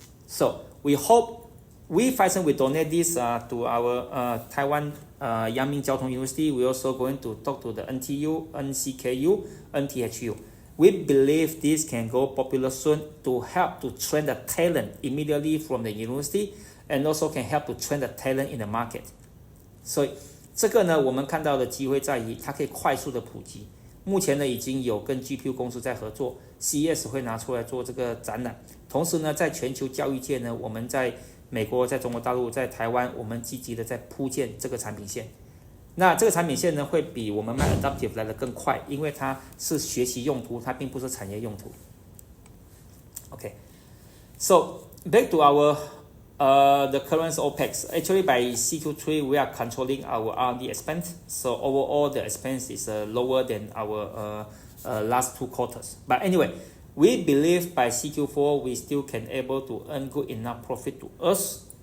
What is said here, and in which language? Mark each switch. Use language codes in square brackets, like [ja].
[en] So we hope Phison will donate this to our Taiwan Yangming Jiao Tong University. We're also going to talk to the NTU, NCKU, NTHU. We believe this can go popular soon to help to train the talent immediately from the university, and also can help to train the talent in the market. [zh] 所以这个呢，我们看到的机会在于它可以快速的普及。目前呢，已经有跟 GPU 公司在合作 ，CES 会拿出来做这个展览。同时呢，在全球教育界呢，我们在美国、在中国大陆、在台湾，我们积极的在铺建这个产品线。那这个产品线呢，会比我们卖 Adaptive 来的更快，因为它是学习用途，它并不是产业用途。 [en] Okay, so back to our the current OPEX. Actually, by CQ3, we are controlling our R&D expense. So overall, the expense is lower than our last 2 quarters. But anyway, we believe by CQ4, we still can able to earn good enough profit to us.